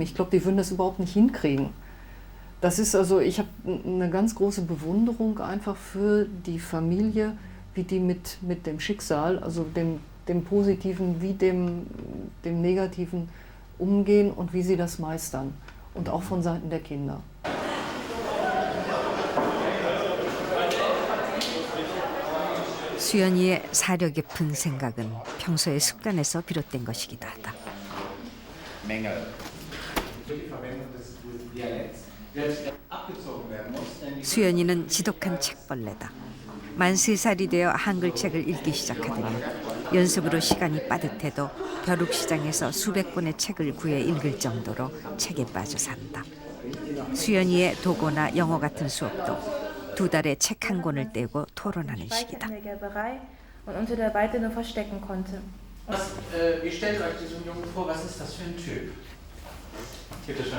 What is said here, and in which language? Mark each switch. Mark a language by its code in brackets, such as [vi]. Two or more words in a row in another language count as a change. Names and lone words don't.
[de] Ich glaube, die würden das überhaupt nicht hinkriegen. Das ist also, ich habe eine ganz große Bewunderung einfach für die Familie, wie die mit dem Schicksal, also dem Positiven wie dem Negativen umgehen und wie sie das meistern. Und auch von Seiten der Kinder. [ko] 수연이의 사려 깊은 생각은 평소의 습관에서 비롯된 것이기도 하다. 수연이는 지독한 책벌레다. 만 3살이 되어 한글책을 읽기 시작하더니 연습으로 시간이 빠듯해도 벼룩시장에서 수백 권의 책을 구해 읽을 정도로 책에 빠져 산다. 수연이의 독어나 영어 같은 수업도 2달에 책 한 권을 떼고 토론하는 시기다. [de] Wie stellt euch diesen Jungen vor, was ist das für ein Typ? Bitte schön.